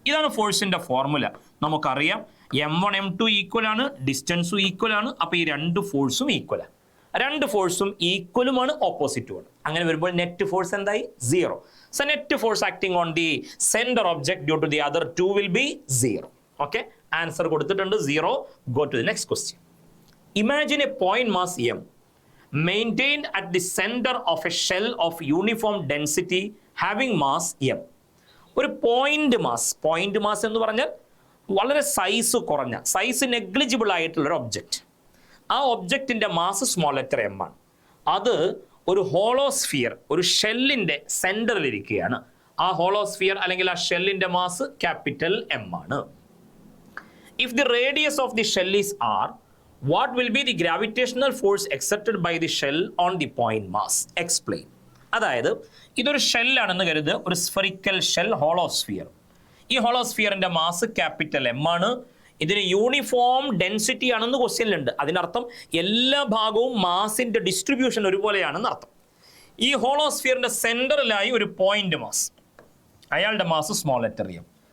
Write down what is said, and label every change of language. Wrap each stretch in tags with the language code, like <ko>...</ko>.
<ml>ഇതാണ് ഫോഴ്സിന്റെ ഫോർമുല. നമുക്കറിയാം m1 m2 ഈക്വൽ ആണ്, ഡിസ്റ്റൻസും ഈക്വൽ ആണ്. അപ്പോൾ ഈ 2 ഫോഴ്സും ഈക്വൽ ആണ്. 2 ഫോഴ്സും ഈക്വലുമാണ്, ഓപ്പോസിറ്റുമാണ്. അങ്ങനെ വരുമ്പോൾ നെറ്റ് ഫോഴ്സ് എന്തായി? 0.</ml> <en>So net force acting on the centre object due to the other 2 will be 0. Okay, answer കൊടുത്തിട്ടുണ്ട് 0. Go to the next question. Imagine a point mass m maintained at the center of a shell of uniform density having mass m.</en> <ml>ഒരു point mass എന്ന് പറഞ്ഞാൽ വളരെ size കുറഞ്ഞ, size negligible ആയിട്ടുള്ള ഒരു object. ആ ഒബ്ജക്റ്റിന്റെ മാസ് സ്മോൾ ലെറ്റർ m ആണ്. അത് ഒരു ഹോളോസ്ഫിയർ, ഒരു ഷെല്ലിന്റെ സെന്ററിൽ ഇരിക്കുകയാണ്. ആ ഹോളോസ്ഫിയർ അല്ലെങ്കിൽ ആ ഷെല്ലിന്റെ മാസ് ക്യാപിറ്റൽ M ആണ്.</ml> <en>If the radius of the shell is r, what will be the gravitational force exerted by the shell on the point mass? Explain.</en> <ml>അതായത് ഇതൊരു ഷെല്ലാണെന്ന് കരുതുക, ഒരു സ്ഫെറിക്കൽ ഷെൽ, ഹോളോസ്ഫിയർ. ഈ ഹോളോസ്ഫിയറിന്റെ മാസ് ക്യാപിറ്റൽ M ആണ്. ഇതിന് uniform density ആണെന്ന് ക്വസ്റ്റ്യനിലുണ്ട്. അതിനർത്ഥം എല്ലാ ഭാഗവും മാസിന്റെ ഡിസ്ട്രിബ്യൂഷൻ ഒരുപോലെയാണെന്ന് അർത്ഥം. ഈ ഹോളോസ്ഫിയറിന്റെ സെന്ററിലായി ഒരു പോയിന്റ് മാസ്, അയാളുടെ മാസ് സ്മോൾ ലെറ്റർ M.</ml>